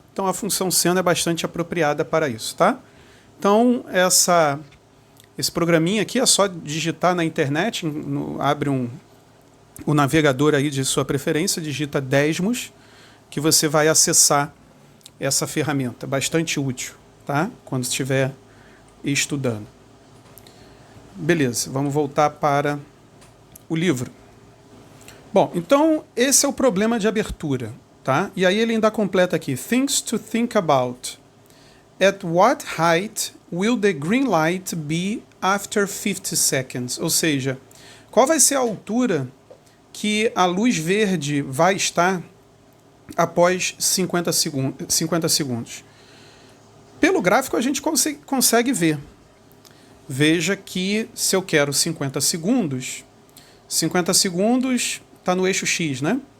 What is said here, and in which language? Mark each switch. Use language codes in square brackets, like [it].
[pt] Então a função seno é bastante apropriada para isso, tá? Então esse programinha aqui é só digitar na internet, abre o navegador aí de sua preferência, digita Desmos, que você vai acessar essa ferramenta, bastante útil, tá? Quando estiver estudando. Beleza, vamos voltar para o livro. Bom, então esse é o problema de abertura, tá? E aí ele ainda completa aqui, [en] things to think about. At what height will the green light be after 50 seconds? [pt] Ou seja, qual vai ser a altura que a luz verde vai estar após 50 segundos? Pelo gráfico a gente consegue ver. Veja que se eu quero 50 segundos está no eixo X, né?